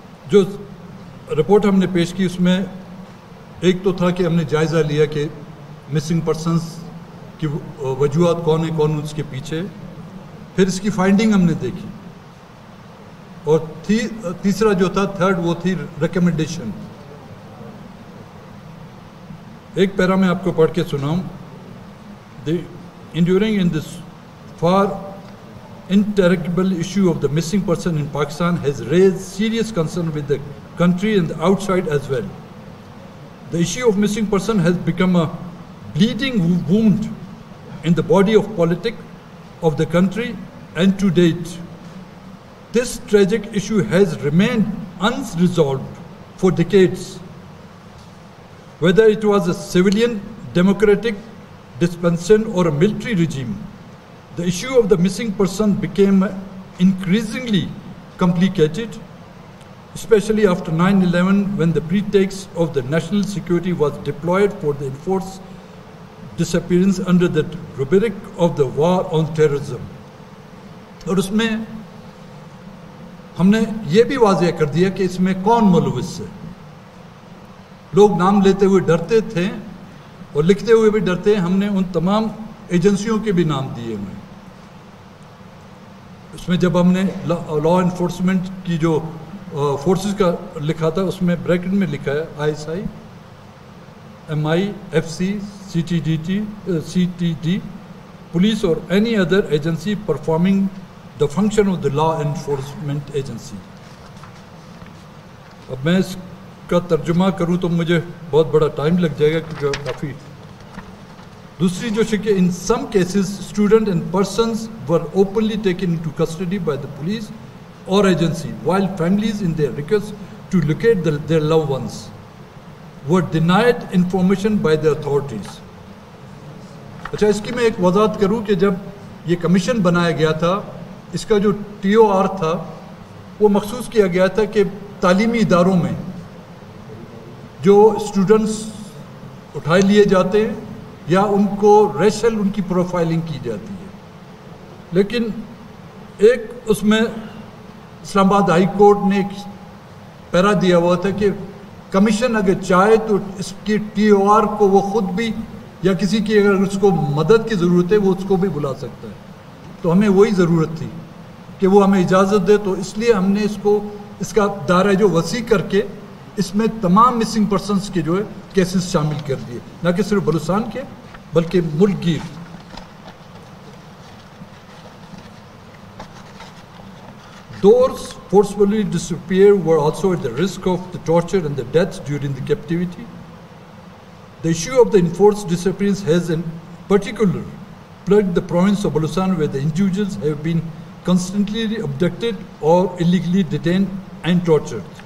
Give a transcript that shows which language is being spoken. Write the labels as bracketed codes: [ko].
[ur] جو رپورٹ ہم نے پیش کی اس میں ایک تو تھا کہ ہم نے جائزہ لیا کہ مسنگ پرسنز کی وجوہات کون ہیں، کون اس کے پیچھے. پھر اس کی فائنڈنگ ہم نے دیکھی، اور تیسرا جو تھا تھرڈ وہ تھی ریکمنڈیشن. ایک پیرا میں آپ کو پڑھ کے سناؤں. [en] Enduring in this far interrogable issue of the missing person in Pakistan has raised serious concern with the country and the outside as well. The issue of missing person has become a bleeding wound in the body of politics of the country, and to date, this tragic issue has remained unresolved for decades. Whether it was a civilian democratic dispensation or a military regime, the issue of the missing person became increasingly complicated, especially after 9/11, when the pretext of the national security was deployed for the enforced disappearance under the rubric of the war on terrorism. [ur] اور اس میں ہم نے یہ بھی واضح کر دیا کہ اس میں کون ملوث ہے. لوگ نام لیتے ہوئے ڈرتے تھے اور لکھتے ہوئے بھی ڈرتے ہیں. ہم نے ان تمام ایجنسیوں کے بھی نام دیے ہوئے. اس میں جب ہم نے لا انفورسمنٹ کی جو فورسز کا لکھا تھا اس میں بریکٹ میں لکھا ہے [en] ISI, MI, FC, CTD, police or any other agency performing the function of the law enforcement agency. [ur] اب میں اس کا ترجمہ کروں تو مجھے بہت بڑا ٹائم لگ جائے گا کیونکہ کافی. دوسری جو شکل [en] in some cases students and persons were openly taken into custody by the police or agency, while families in their request to locate their loved ones were denied information by the authorities. [ur] اچھا اس کی میں ایک وضاحت کروں کہ جب یہ commission بنایا گیا تھا اس کا جو TOR تھا وہ مخصوص کیا گیا تھا کہ تعلیمی اداروں میں جو اسٹوڈنٹس اٹھائے لیے جاتے ہیں یا ان کو ریشل ان کی پروفائلنگ کی جاتی ہے. لیکن ایک اس میں اسلام آباد ہائی کورٹ نے ایک پیرا دیا ہوا تھا کہ کمیشن اگر چاہے تو اس کی TOR کو وہ خود بھی یا کسی کی اگر اس کو مدد کی ضرورت ہے وہ اس کو بھی بلا سکتا ہے. تو ہمیں وہی ضرورت تھی کہ وہ ہمیں اجازت دے, تو اس لیے ہم نے اس کا دائرہ جو وسیع کر کے اس میں تمام مسنگ پرسنس کے جو ہے کیسز شامل کر دیے, نہ کہ صرف بلوچستان کے بلکہ ملک گیر. [en] Those forcefully disappeared were also at the risk of the torture and the deaths during the captivity. The issue of the enforced disappearance has in particular plagued the province of Baluchistan, where the individuals have been constantly abducted or illegally detained and tortured.